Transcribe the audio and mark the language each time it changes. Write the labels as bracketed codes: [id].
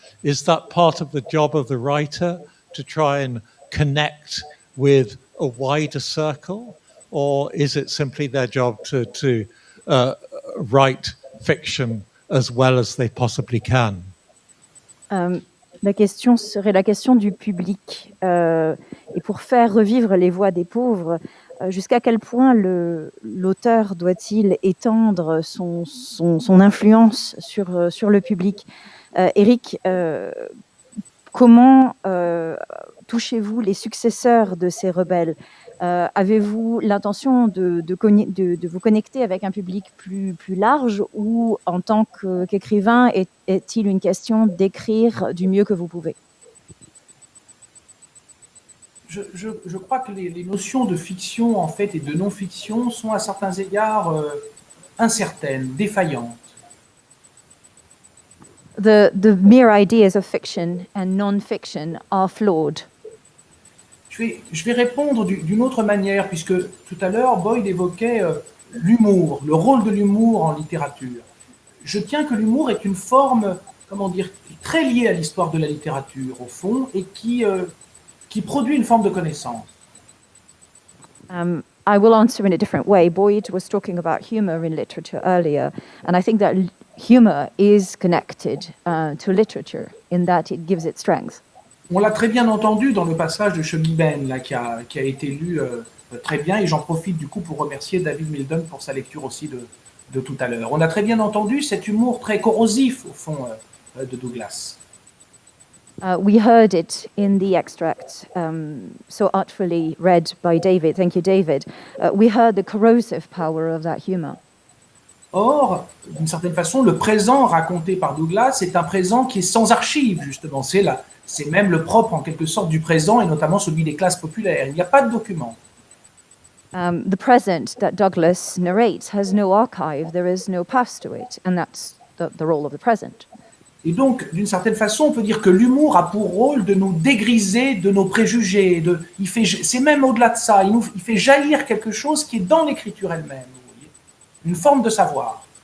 [en] Is that part of the job of the writer, to try and connect with a wider circle? Or is it simply their job to write fiction as well as they possibly can? [fr] La question serait la question du public. Et pour faire revivre les voix des pauvres, jusqu'à quel point l'auteur doit-il étendre son influence sur le public? Eric, comment touchez-vous les successeurs de ces rebelles? Avez-vous l'intention de vous connecter avec un public plus large, ou en tant qu'écrivain, est-il une question d'écrire du mieux que vous pouvez? Je crois que les notions de fiction, en fait, et de non-fiction sont à certains égards incertaines, défaillantes. [en] The mere ideas of fiction and non-fiction are flawed. [fr] Je vais répondre d'une autre manière, puisque tout à l'heure, Boyd évoquait l'humour, le rôle de l'humour en littérature. Je tiens que l'humour est une forme, comment dire, très liée à l'histoire de la littérature, au fond, et qui produit une forme de connaissance. [en] I will answer in a different way. Boyd was talking about humor in literature earlier, and I think that humor is connected to literature in that it gives it strength. [fr] On l'a très bien entendu dans le passage de Shuggie Bain, là, qui a été lu très bien, et j'en profite du coup pour remercier David Mildon pour sa lecture aussi de tout à l'heure. On a très bien entendu cet humour très corrosif, au fond, de Douglas. [en] We heard it in the extract, so artfully read by David. Thank you, David. We heard the corrosive power of that humor. [fr] Or, d'une certaine façon, le présent raconté par Douglas est un présent qui est sans archives, justement. C'est même le propre, en quelque sorte, du présent, et notamment celui des classes populaires. Il n'y a pas de documents. [en] The present that Douglas narrates has no archive, there is no past to it, and that's the role of the present. [fr] Et donc, d'une certaine façon, on peut dire que l'humour a pour rôle de nous dégriser de nos préjugés. C'est même au-delà de ça, il fait jaillir quelque chose qui est dans l'écriture elle-même, vous voyez, une forme de savoir.